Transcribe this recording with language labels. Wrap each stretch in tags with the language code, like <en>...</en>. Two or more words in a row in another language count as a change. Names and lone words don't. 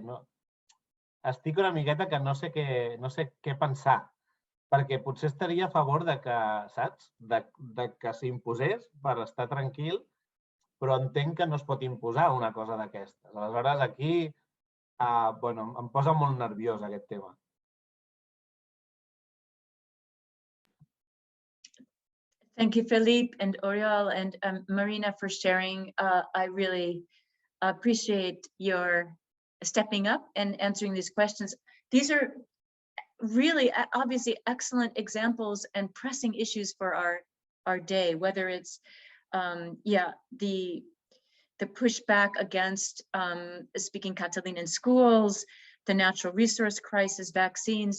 <ca>Estic una miqueta que no sé què pensar, perquè potser estaria a favor de que, saps, de que s'imposés per estar tranquil, però entenc que no es pot imposar una cosa d'aquestes. Aleshores, aquí em posa molt nerviós aquest tema.</ca> <en>Thank you, Felip and Oriol and Marina for sharing. I really appreciate your stepping up and answering these questions. These are really obviously excellent examples and pressing issues for our day, whether it's the pushback against speaking Catalan in schools, the natural resource crisis, vaccines.</en>